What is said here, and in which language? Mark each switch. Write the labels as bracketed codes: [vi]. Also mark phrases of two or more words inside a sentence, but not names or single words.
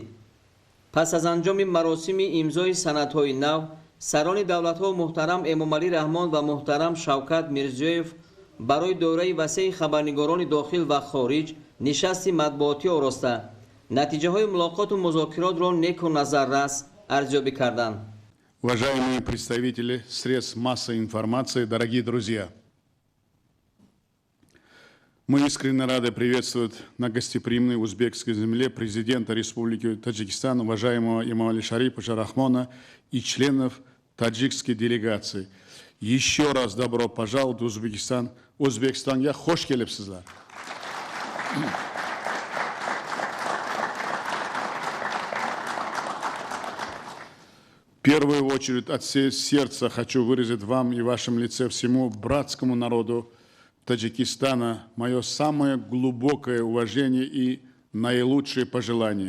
[tg] пас аз анҷоми маросими имзои санадҳои нав, сарони давлатҳо муҳтарам Эмомалӣ Раҳмон ва муҳтарам Шавкат Мирзиёев барои доираи васеи хабарнигорони дохил ва хориҷ нишасти матбуотӣ ороста, натиҷаҳои мулоқоту музокиротро неку назаррас арзёбӣ карданд. [ru] Уважаемые представители средств массовой информации, дорогие друзья, мы искренне рады приветствовать на гостеприимной узбекской земле президента Республики Таджикистан, уважаемого Эмомали Шариповича Рахмона и членов таджикской делегации. Еще раз добро пожаловать в Узбекистан. [uz] O'zbekistonga xush kelibsizlar. [ru] В первую очередь от всего сердца хочу выразить вам и в вашем лице всему братскому народу Таджикистана мое самое глубокое уважение и наилучшие пожелания.